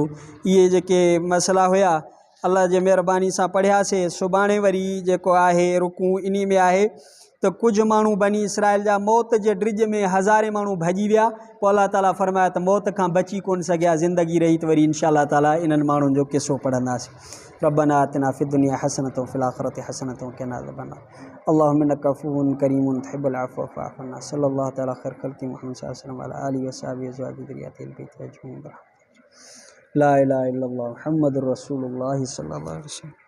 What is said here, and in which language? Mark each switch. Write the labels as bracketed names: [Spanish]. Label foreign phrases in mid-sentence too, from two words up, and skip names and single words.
[Sindhi] इहे जेके मसइला हुया अल्लाह जे महिरबानी सां पढ़ियासीं। सुभाणे वरी जेको आहे रुकू इन में आहे त कुझु माण्हू बनी इसराइल जा मौत जे ड्रिज में हज़ारे माण्हू भॼी विया, पोइ अलाह ताला फ़रमाया त मौत खां बची कोन सघिया, ज़िंदगी रही त वरी [Arabic] إن شاء الله تعالى [Sindhi] इन्हनि माण्हुनि जो किसो पढ़ंदासीं। [Arabic] ربنا آتنا في الدنيا حسنة وفي الآخرة حسنة وقنا عذاب النار. اللهم إنك عفو كريم تحب العفو فاعف عنا. صلى الله تعالى خير خلق محمد صلى الله عليه وآله وصحابه أزواجه ذريته البيت أجمعين. لا إله إلا الله محمد رسول الله صلى الله عليه وسلم.